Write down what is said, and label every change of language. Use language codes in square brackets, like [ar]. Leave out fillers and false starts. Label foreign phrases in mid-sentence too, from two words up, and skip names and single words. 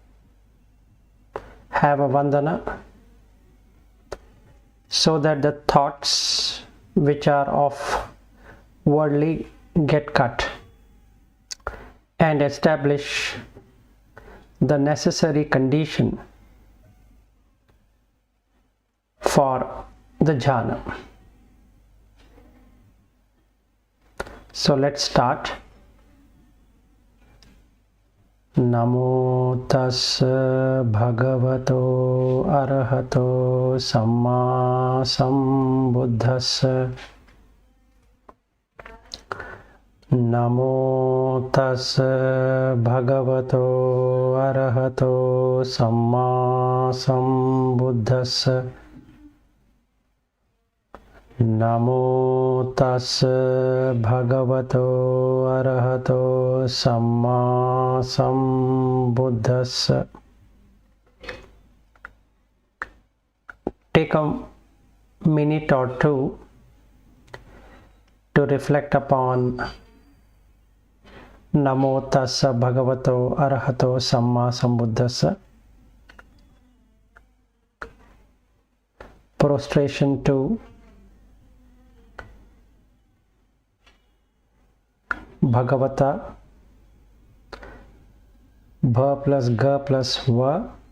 [en] have a vandana, so that the thoughts which are of worldly get cut, and establish the necessary condition for the jhana. So let's start. [pi] Namo tassa bhagavato arahato samma sambuddhassa. Namo tassa bhagavato arahato samma sambuddhassa. Namo tassa bhagavato arahato samma sambuddhassa. [en] Take a minute or two to reflect upon [pi] Namo tassa bhagavato arahato samma sambuddhassa. [en] Prostration to Bhagavata, Bha plus Ga plus Va.